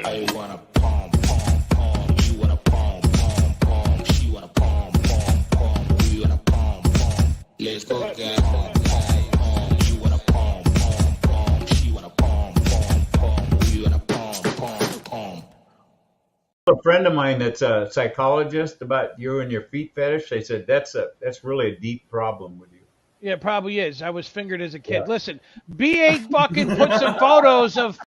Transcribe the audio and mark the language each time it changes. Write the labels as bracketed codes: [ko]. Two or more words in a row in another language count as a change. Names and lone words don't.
[en] I wanna pom pom pom. You wanna pom pom pom. She wanna pom pom pom. We wanna pom pom. Let's go get pom pom pom. You wanna pom pom pom. She wanna pom pom pom. We wanna pom pom pom. A friend of mine that's a psychologist about you and your feet fetish. They said that's really a deep problem with you. Yeah, it probably is. I was fingered as a kid. Yeah. Listen, B8 fucking put some photos of.